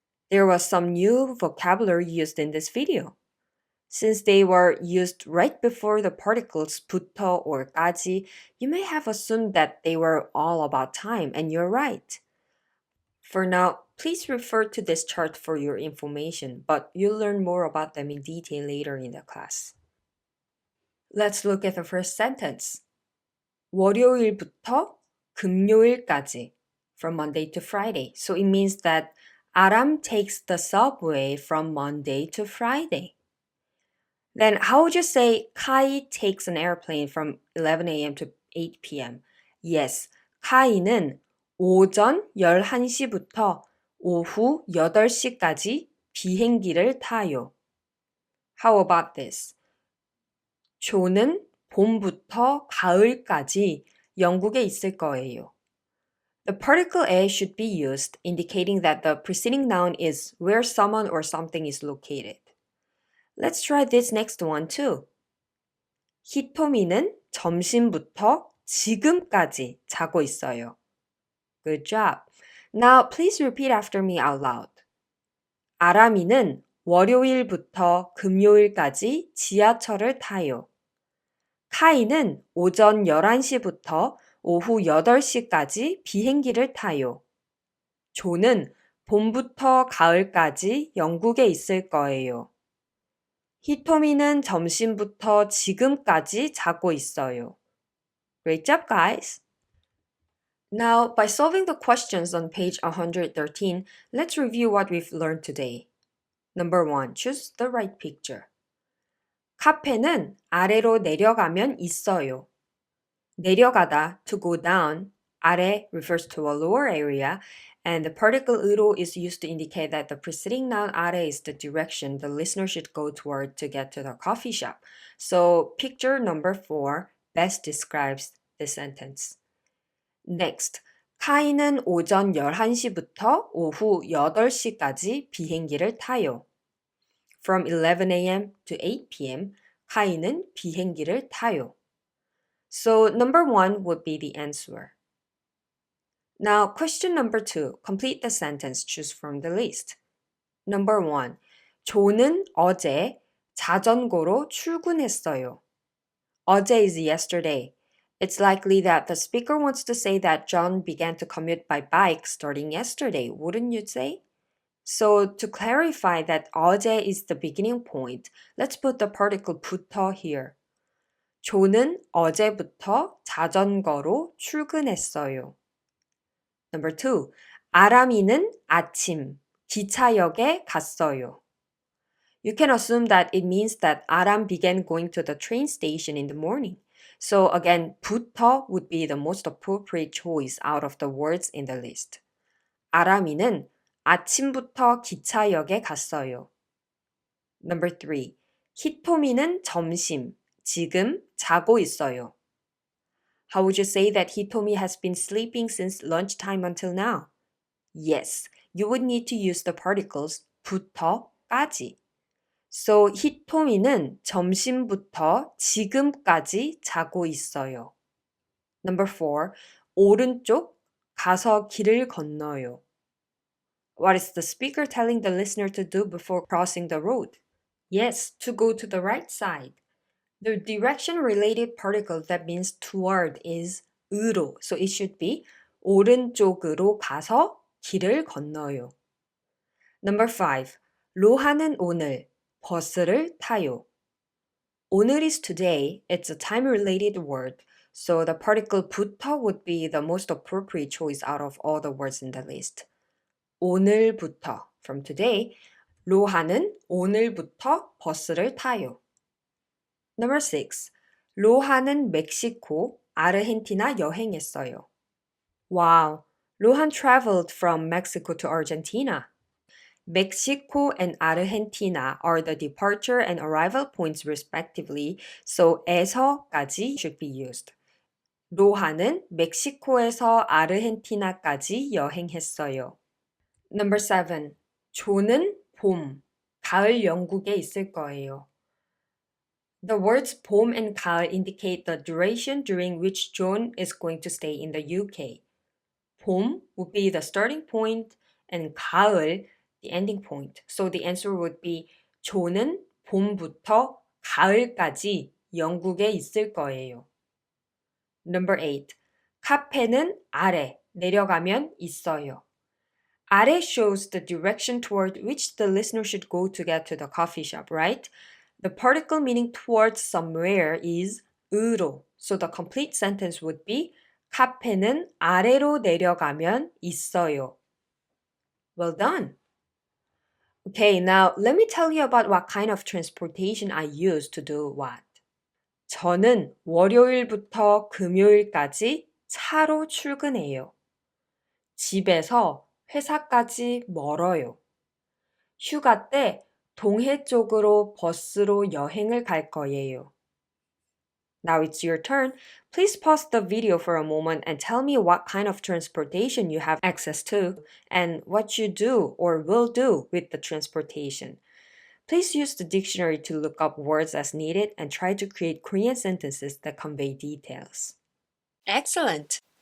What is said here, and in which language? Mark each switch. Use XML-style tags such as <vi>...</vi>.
<en>There was some new vocabulary used in this video. Since they were used right before the particles 부터 or 까지, you may have assumed that they were all about time, and you're right. For now, please refer to this chart for your information, but you'll learn more about them in detail later in the class. Let's look at the first sentence.</en> <ko>월요일부터 금요일까지,</ko> <en>from Monday to Friday. So it means that Aram takes the subway from Monday to Friday. Then how would you say Kai takes an airplane from 11 a.m. to 8 p.m.?</en> <ko>Yes, 카이는 오전 11시부터 오후 8시까지 비행기를 타요.</ko> <en>How about this?</en> <ko>조는 봄부터 가을까지 영국에 있을 거예요.</ko> <en>The particle a should be used, indicating that the preceding noun is where someone or something is located. Let's try this next one too.</en> <ko>히토미는 점심부터 지금까지 자고 있어요.</ko> <en>Good job. Now please repeat after me out loud.</en> <ko>아람이는 월요일부터 금요일까지 지하철을 타요. 카이는 오전 11시부터 오후 8시까지 비행기를 타요. 조는 봄부터 가을까지 영국에 있을 거예요. 히토미는 점심부터 지금까지 자고 있어요.</ko> <en>Great job, guys! Now, by solving the questions on page 113, let's review what we've learned today. Number 1. Choose the right picture.</en> <ko>카페는 아래로 내려가면 있어요.</ko> <en>내려가다, to go down, 아래 refers to a lower area, and the particle 으로 is used to indicate that the preceding noun 아래 is the direction the listener should go toward to get to the coffee shop. So picture number 4 best describes this sentence.</en> <ko>Next, 카이는 오전 11시부터 오후 8시까지 비행기를 타요.</ko> <en>From 11 a.m. to 8 p.m.,</en> <ko>카이는 비행기를 타요.</ko> <en>So number 1 would be the answer. Now, question number 2. Complete the sentence. Choose from the list. Number 1.</en> <ko>조는 어제 자전거로 출근했어요.</ko> <en>어제 is yesterday. It's likely that the speaker wants to say that John began to commute by bike starting yesterday, wouldn't you say? So to clarify that 어제 is the beginning point, let's put the particle 부터 here.</en> <ko>조는 어제부터 자전거로 출근했어요.</ko> <en>Number 2.</en> <ko>아람이는 아침 기차역에 갔어요.</ko> <en>You can assume that it means that Aram began going to the train station in the morning. So again, 부터 would be the most appropriate choice out of the words in the list.</en> <ko>아람이는 아침부터 기차역에 갔어요.</ko> <en>Number 3.</en> <ko>히토미는 점심, 지금 자고 있어요.</ko> <en>How would you say that Hitomi has been sleeping since lunchtime until now? Yes, you would need to use the particles 부터 까지.</en> <ko>So 히토미는 점심부터 지금까지 자고 있어요.</ko> <en>Number 4.</en> <ko>오른쪽 가서 길을 건너요.</ko> <en>What is the speaker telling the listener to do before crossing the road? Yes, to go to the right side. The direction-related particle that means toward is 으로, so it should be</en> <ko>오른쪽으로 가서 길을 건너요.</ko> <en>Number 5.</en> <ko>로하는 오늘 버스를 타요.</ko> <en>오늘 is today. It's a time-related word, so the particle 부터 would be the most appropriate choice out of all the words in the list.</en> <ko>오늘부터,</ko> <en>from today,</en> <ko>로하는 오늘부터 버스를 타요.</ko> <en>Number 6.</en> <ko>로하는 멕시코, 아르헨티나 여행했어요.</ko> <en>Wow, Lohan traveled from Mexico to Argentina. Mexico and Argentina are the departure and arrival points respectively, so 에서까지 should be used.</en> <ko>로하는 멕시코에서 아르헨티나까지 여행했어요.</ko> <en>Number 7.</en> <ko>조는 봄, 가을 영국에 있을 거예요.</ko> <en>The words 봄 and 가을 indicate the duration during which John is going to stay in the UK. 봄 would be the starting point and 가을 the ending point. So the answer would be</en> <ko>조는 봄부터 가을까지 영국에 있을 거예요.</ko> <en>Number 8.</en> <ko>카페는 아래, 내려가면 있어요.</ko> <en>아래 shows the direction toward which the listener should go to get to the coffee shop, right? The particle meaning towards somewhere is 으로. So the complete sentence would be</en> <ko>카페는 아래로 내려가면 있어요.</ko> <en>Well done. Okay, now let me tell you about what kind of transportation I use to do what.</en> <ko>저는 월요일부터 금요일까지 차로 출근해요. 집에서 회사까지 멀어요. 휴가 때 동해 쪽으로 버스로 여행을 갈 거예요.</ko> <en>Now it's your turn. Please pause the video for a moment and tell me what kind of transportation you have access to and what you do or will do with the transportation. Please use the dictionary to look up words as needed and try to create Korean sentences that convey details. Excellent!</en>